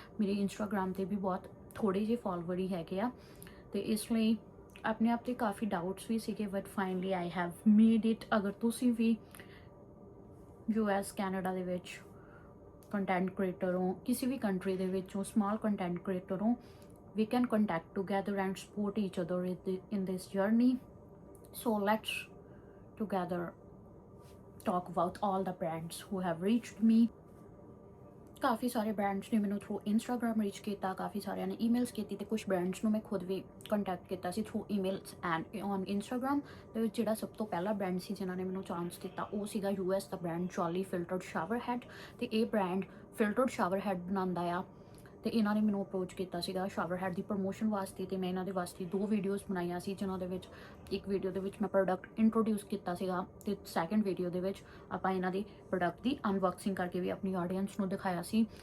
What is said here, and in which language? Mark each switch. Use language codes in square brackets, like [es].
[pa] ਮੇਰੇ ਇੰਸਟਾਗ੍ਰਾਮ ਤੇ ਵੀ ਬਹੁਤ ਥੋੜੇ ਜਿਹੇ ਫਾਲੋਵਰ ਹੀ ਹੈਗੇ ਆ ਤੇ ਇਸ ਲਈ ਆਪਣੇ ਆਪ ਤੇ ਕਾਫੀ ਡਾਊਟਸ ਵੀ ਸੀਗੇ, [en] But finally I have made it. [pa] ਅਗਰ ਤੁਸੀਂ ਵੀ US ਕੈਨੇਡਾ ਦੇ ਵਿੱਚ ਕੰਟੈਂਟ ਕ੍ਰੀਏਟਰ ਹੋ, ਕਿਸੇ ਵੀ ਕੰਟਰੀ ਦੇ ਵਿੱਚੋਂ ਸਮਾਲ ਕੰਟੈਂਟ ਕ੍ਰੀਏਟਰ ਹੋ, [en] we can contact together and support each other in this journey. So let's together talk about all the brands who have reached me. [pa] ਕਾਫੀ ਸਾਰੇ brands ਨੇ ਮੈਨੂੰ ਥਰੂ ਇੰਸਟਾਗ੍ਰਾਮ ਰੀਚ ਕੀਤਾ, ਕਾਫੀ ਸਾਰਿਆਂ ਨੇ emails ਕੀਤੀ ਤੇ ਕੁਝ ਬ੍ਰਾਂਡਸ ਨੂੰ ਮੈਂ ਖੁਦ ਵੀ ਕੰਟੈਕਟ ਕੀਤਾ ਸੀ through emails and on Instagram. ਦੇ ਵਿੱਚ ਜਿਹੜਾ ਸਭ ਤੋਂ ਪਹਿਲਾ ਬ੍ਰਾਂਡ ਸੀ ਜਿਨ੍ਹਾਂ ਨੇ ਮੈਨੂੰ ਚਾਂਸ ਦਿੱਤਾ ਉਹ ਸੀਗਾ US ਦਾ brand Jolie filtered shower head. ਤੇ ਇਹ ਬ੍ਰਾਂਡ ਫਿਲਟਰਡ ਸ਼ਾਵਰ ਹੈਡ ਬਣਾਉਂਦਾ ਆ ਤੇ ਇਹਨਾਂ ਨੇ ਮੈਨੂੰ ਅਪਰੋਚ ਕੀਤਾ ਸੀਗਾ ਸ਼ਾਵਰ ਹੈਡ ਦੀ ਪ੍ਰਮੋਸ਼ਨ ਵਾਸਤੇ ਤੇ ਮੈਂ ਇਹਨਾਂ ਦੇ ਵਾਸਤੇ 2 ਵੀਡੀਓਜ਼ ਬਣਾਈਆਂ ਸੀ, ਜਿਨ੍ਹਾਂ ਦੇ ਵਿੱਚ ਇੱਕ ਵੀਡੀਓ ਦੇ ਵਿੱਚ ਮੈਂ ਪ੍ਰੋਡਕਟ ਇੰਟਰੋਡਿਊਸ ਕੀਤਾ ਸੀਗਾ ਤੇ ਸੈਕੰਡ ਵੀਡੀਓ ਦੇ ਵਿੱਚ ਆਪਾਂ ਇਹਨਾਂ ਦੇ ਪ੍ਰੋਡਕਟ ਦੀ ਅਨਬਾਕਸਿੰਗ ਕਰਕੇ ਵੀ ਆਪਣੀ ਆਡੀਅנס ਨੂੰ ਦਿਖਾਇਆ ਸੀ।